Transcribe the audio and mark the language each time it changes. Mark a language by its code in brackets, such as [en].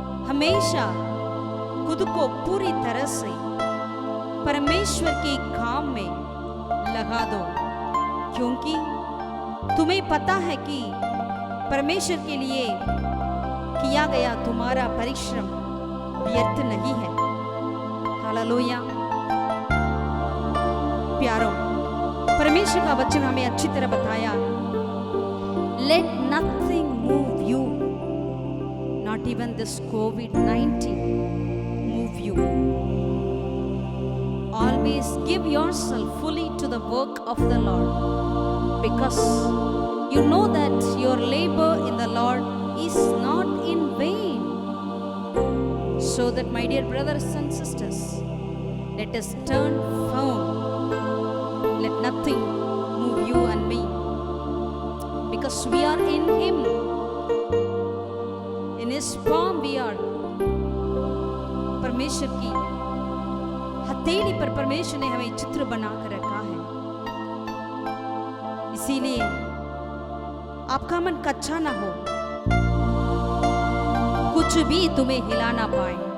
[hi] हमेशा खुद को पूरी तरह से परमेश्वर के काम में लगा दो, क्योंकि तुम्हें पता है कि परमेश्वर के लिए किया गया तुम्हारा परिश्रम व्यर्थ नहीं है। हालेलुया। प्यारों, परमेश्वर का वचन हमें अच्छी तरह बताया, [en] Let nothing move you, not even this COVID-19 move you. Always give yourself fully to the work of the Lord, because you know that your labor in the Lord is not in vain. So that, my dear brothers and sisters, let us stand firm. Let nothing move you and me, because we are in Him. In His palm we are. [hi] परमेश्वर की हथेली पर परमेश्वर ने हमें चित्र बनाकर रखा है। इसीलिए आपका मन कच्चा ना हो, कुछ भी तुम्हें हिला ना पाए।